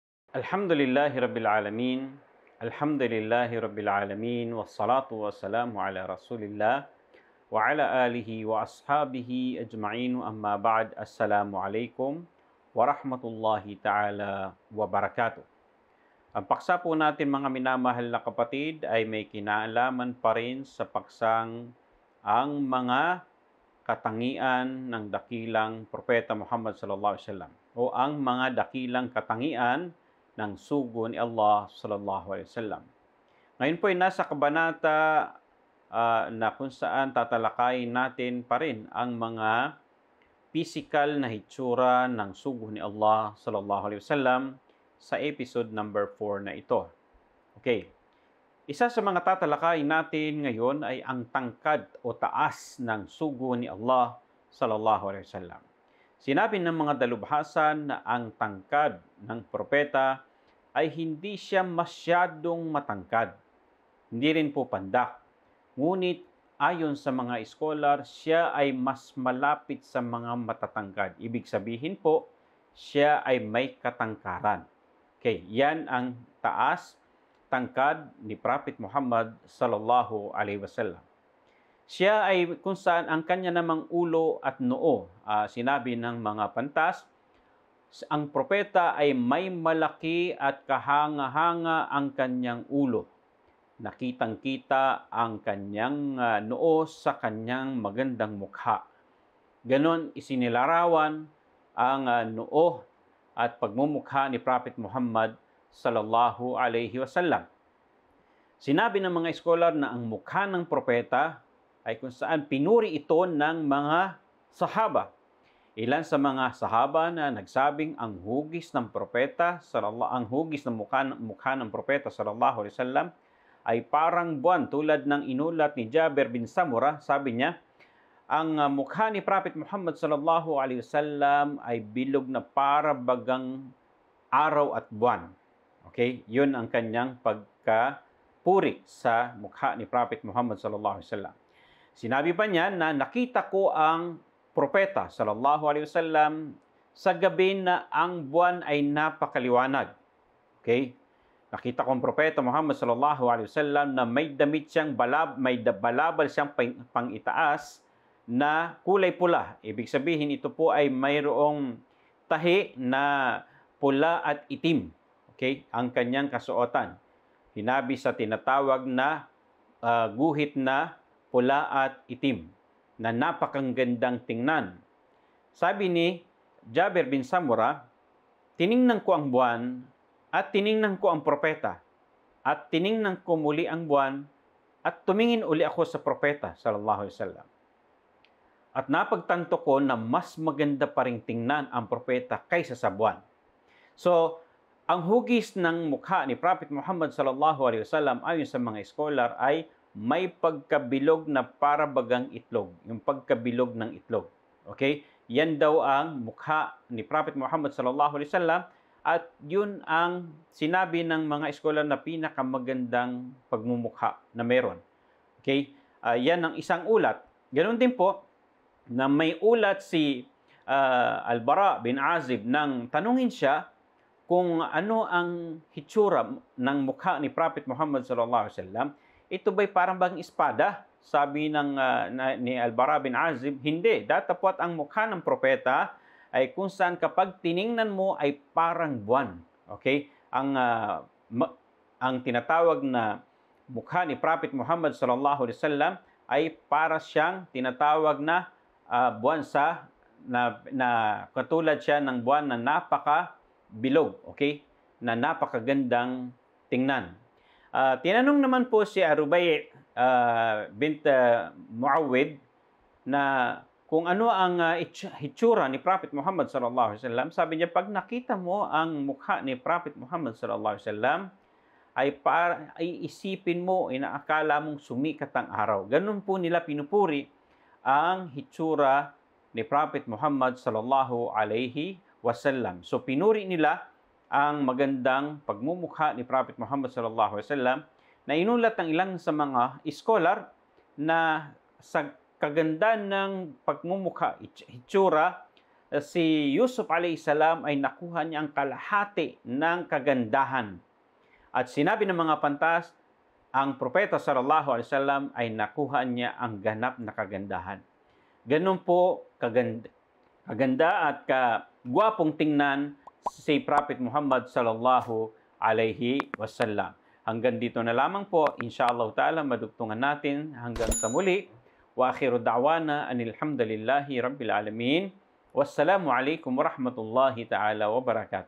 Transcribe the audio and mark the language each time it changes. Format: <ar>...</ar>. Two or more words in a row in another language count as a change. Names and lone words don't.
<ar>الحمد لله رب العالمين. الحمد لله رب العالمين. والصلاة والسلام على رسول الله وعلى آله وأصحابه أجمعين. أما بعد. السلام عليكم ورحمة الله تعالى وبركاته.</ar> <tl>Ang paksa po natin mga minamahal na kapatid ay may kinalaman pa rin sa paksang ang mga katangian ng dakilang propeta Muhammad</tl> <ar>صلى الله عليه وسلم</ar> <tl>o ang mga dakilang katangian ng sugo ni Allah</tl> <ar>صلى الله عليه وسلم.</ar> <tl>Ngayon po ay nasa kabanata na kung saan tatalakayin natin pa rin ang mga physical na hitsura ng sugo ni Allah</tl> <ar>صلى الله عليه وسلم</ar> <tl>sa</tl> <en>episode number</en> <tl>4 na ito. Okay. Isa sa mga tatalakayin natin ngayon ay ang tangkad o taas ng sugo ni Allah</tl> <ar>صلى الله عليه وسلم.</ar> <tl>Sinabi ng mga dalubhasa na ang tangkad ng propeta ay hindi siya masyadong matangkad. Hindi rin po pandak. Ngunit ayon sa mga scholar, siya ay mas malapit sa mga matatangkad. Ibig sabihin po, siya ay may katangkaran. Okay, yan ang taas, tangkad ni Prophet Muhammad</tl> <ar>صلى الله عليه وسلم.</ar> <tl>Siya ay kung saan ang kanya namang ulo at noo, sinabi ng mga pantas, ang propeta ay may malaki at kahanga-hanga ang kanyang ulo. Nakitang-kita ang kanyang noo sa kanyang magandang mukha. Ganon isinilarawan ang noo at pagmumukha ni Prophet Muhammad</tl> <ar>صلى الله عليه وسلم.</ar> <tl>Sinabi ng mga scholar na ang mukha ng propeta ay kung saan pinuri ito ng mga sahaba. Ilan sa mga sahaba na nagsabing ang hugis ng propeta, ang hugis ng mukha ng propeta</tl> <ar>صلى الله عليه وسلم</ar> <tl>ay parang buwan tulad ng inulat ni Jabir bin Samura. Sabi niya, ang mukha ni Prophet Muhammad</tl> <ar>صلى الله عليه وسلم</ar> <tl>ay bilog na para bagang araw at buwan. Okay? Yun ang kanyang pagkapuri sa mukha ni Prophet Muhammad</tl> <ar>صلى الله عليه وسلم.</ar> <tl>Sinabi pa niya na nakita ko ang propeta</tl> <ar>صلى الله عليه وسلم</ar> <tl>sa gabi na ang buwan ay napakaliwanag. Okay? Nakita ko ang propeta Muhammad</tl> <ar>صلى الله عليه وسلم</ar> <tl>na may damit siyang balabal siyang pangitaas na kulay pula. Ibig sabihin ito po ay mayroong tahi na pula at itim. Okay? Ang kanyang kasuotan. Hinabi sa tinatawag na guhit na pula at itim na napakagandang tingnan. Sabi ni Jabir bin Samura, tiningnan ko ang buwan at tiningnan ko ang propeta at tiningnan ko muli ang buwan at tumingin uli ako sa propeta</tl> <ar>صلى الله عليه وسلم.</ar> <tl>At napagtanto ko na mas maganda pa ring tingnan ang propeta kaysa sa buwan. So, ang hugis ng mukha ni Prophet Muhammad</tl> <ar>صلى الله عليه وسلم</ar> <tl>ayon sa mga scholar ay may pagkabilog na para bagang itlog, yung pagkabilog ng itlog. Okay? Yan daw ang mukha ni Prophet Muhammad</tl> <ar>صلى الله عليه وسلم</ar> <tl>at yun ang sinabi ng mga scholar na pinakamagandang pagmumukha na meron. Okay? Yan ang isang ulat. Ganoon din po na may ulat si Al-Bara bin Azib nang tanungin siya kung ano ang hitsura ng mukha ni Prophet Muhammad</tl> <ar>صلى الله عليه وسلم.</ar> <tl>Ito ba'y parang bang espada? Sabi ni Al-Bara bin Azib, hindi. Datapwat ang mukha ng propeta ay kung saan kapag tiningnan mo ay parang buwan. Okay? Ang tinatawag na mukha ni Prophet Muhammad</tl> <ar>صلى الله عليه وسلم</ar> <tl>ay para siyang tinatawag na buwan na katulad siya ng buwan na napaka-bilog. Okay? Na napakagandang tingnan. Tinanong naman po si Arubay bint Muawwid na kung ano ang hitsura ni Prophet Muhammad</tl> <ar>صلى الله عليه وسلم.</ar> <tl>Sabi niya, pag nakita mo ang mukha ni Prophet Muhammad</tl> <ar>صلى الله عليه وسلم</ar> <tl>ay isipin mo, inaakala mong sumikat ang araw. Ganun po nila pinupuri ang hitsura ni Prophet Muhammad</tl> <ar>صلى الله عليه وسلم.</ar> <tl>So pinuri nila ang magandang pagmumukha ni Prophet Muhammad</tl> <ar>صلى الله عليه وسلم</ar> <tl>na inulat ng ilang sa mga scholar na sa kaganda ng pagmumukha, hitsura, si Yusuf alayhisalam ay nakuha niya ang kalahati ng kagandahan. At sinabi ng mga pantas, ang propeta</tl> <ar>صلى الله عليه وسلم</ar> <tl>ay nakuha niya ang ganap na kagandahan. Ganun po kaganda at kagwapong tingnan si Prophet Muhammad</tl> <ar>صلى الله عليه وسلم.</ar> <tl>Hanggang dito na lamang po,</tl> <ar>إن شاء الله تعالى,</ar> <tl>madugtungan natin hanggang sa muli.</tl> <ar>وآخر دعوانا أن الحمد لله رب العالمين. والسلام عليكم ورحمة الله تعالى وبركاته.</ar>